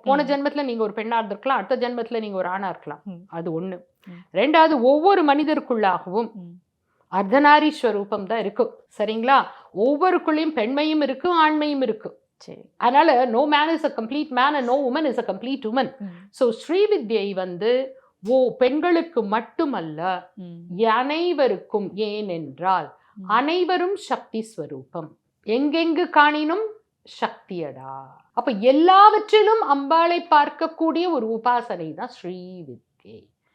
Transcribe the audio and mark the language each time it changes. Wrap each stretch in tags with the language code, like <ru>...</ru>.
<ta>போன ஜென்மத்துல நீங்க ஒரு பெண்ணா இருந்திருக்கலாம், அடுத்த ஜென்மத்துல நீங்க ஒரு ஆணா இருக்கலாம். அது ஒண்ணு. ரெண்டாவது, ஒவ்வொரு மனிதருக்குள்ளாகவும் அர்த்தநாரீஸ்வரூபம் தான் இருக்கும். சரிங்களா? ஒவ்வொருக்குள்ளேயும் பெண்மையும் இருக்கு, ஆண்மையும் இருக்கு.</ta> <en>சரி, அதனால no man is a complete man and no woman is a complete woman.</en> <ta>So ஸ்ரீவித்யை வந்து பெண்களுக்கு மட்டுமல்ல, அனைவருக்கும். ஏனென்றால் அனைவரும் சக்தி ஸ்வரூபம். எங்கெங்கு காணினும் சக்தியடா. அப்ப எல்லாவற்றிலும் அம்பாளை பார்க்கக்கூடிய ஒரு உபாசனை தான் ஸ்ரீவித்யை.</ta>